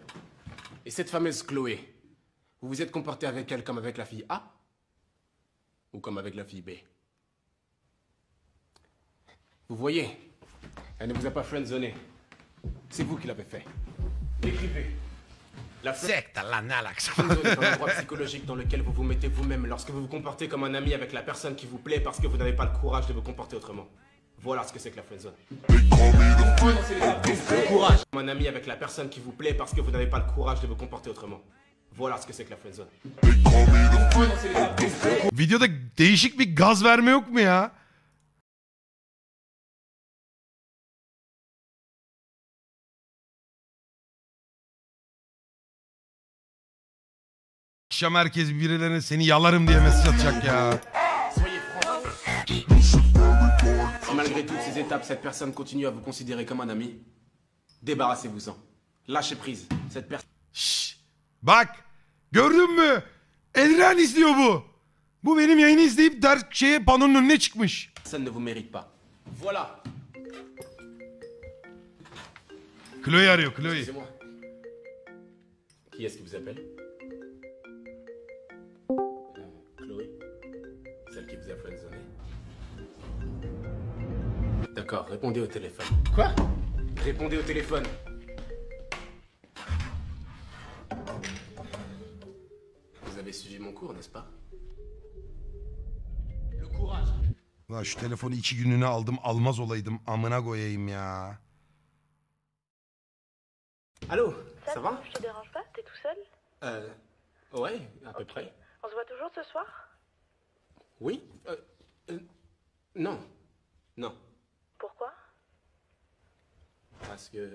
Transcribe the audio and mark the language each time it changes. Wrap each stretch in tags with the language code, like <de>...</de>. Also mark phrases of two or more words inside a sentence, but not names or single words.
<fr>Et cette fameuse Chloé, vous vous êtes comporté avec elle comme avec la fille A? Ou comme avec la fille B? Vous voyez, elle ne vous a pas friendzoné. C'est vous qui l'avez fait. Écrivez. La</fr> <tr>Sekta lan ne alakası?</tr> <fr>friendzone est un endroit psychologique dans lequel vous vous mettez vous-même lorsque vous vous comportez comme un ami avec la personne qui vous plaît parce que vous n'avez pas le courage de vous comporter autrement. Voilà ce que c'est que la friendzone. Le courage. Comme un ami avec la personne qui vous plaît parce que vous n'avez pas le courage de vous comporter autrement. Voilà ce que c'est que la friendzone.</fr> <tr>Videoda değişik bir gaz verme yok mu ya? Akşam herkes birilerine seni yalarım diye mesaj atacak ya.</tr> <fr>Soyez franc. Si malgré toutes ces étapes, cette personne continue à vous considérer comme un ami, débarrassez-vous-en. Lâchez prise. Cette personne</fr> <tr>Şşş. Bak gördün mü? Elren izliyor bu. Bu benim yayını izleyip panonun önüne çıkmış.</tr> <fr>ne vous mérite pas. Voilà.</fr> <tr>Chloe arıyor Chloe.</tr> <fr>C'est moi. Qui est-ce qui vous appelle? Chloé. Celle qui vous a friendzoné. D'accord, répondez au téléphone. Quoi? Répondez au téléphone. Vous avez suivi mon cours, n'est-ce pas? Le courage.</fr> <tr>Lan şu telefonu 2 günlüğüne aldım almaz olaydım amına koyayım ya.</tr> <fr>Allô, ça va? Je te dérange pas? T'es tout seul? Ouais, à peu près. On se voit toujours ce soir? Oui? Non. Non. Pourquoi? Parce que...</fr>